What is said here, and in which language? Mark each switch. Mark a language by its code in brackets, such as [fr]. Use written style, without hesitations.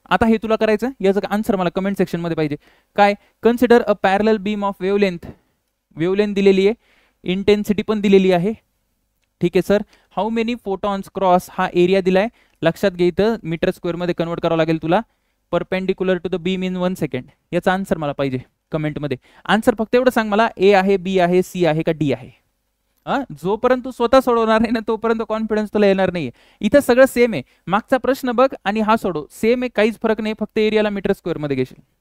[mr] आता हे तुला करायचं, याचं आन्सर मला कमेंट सेक्शन मध्ये पाहिजे. काय? [en] Consider a parallel beam of wavelength. [mr] Wavelength दिलेली आहे, इंटेन्सिटी पण दिलेली आहे. ठीक आहे sir. [en] how many photons cross, [mr] हा एरिया दिलाय. लक्षात घे, इथं मीटर स्क्वेअर मध्ये कन्वर्ट करावं लागेल तुला. [en] Perpendicular to the beam in 1 second. [mr] याचा आन्सर मला पाहिजे कमेंट मध्ये. आन्सर फक्त एवढं सांग मला, ए आहे, बी आहे, सी आहे का डी आहे. जोपर्यंत तू स्वतः सोडवणार आहे ना तोपर्यंत कॉन्फिडन्स तुला येणार नाहीये. इथं सगळं सेम आहे. मागचा प्रश्न बघ आणि हा सोडव, सेम आहे, काहीच फरक नाही, फक्त एरियाला मीटर स्क्वेअर मध्ये घेशील.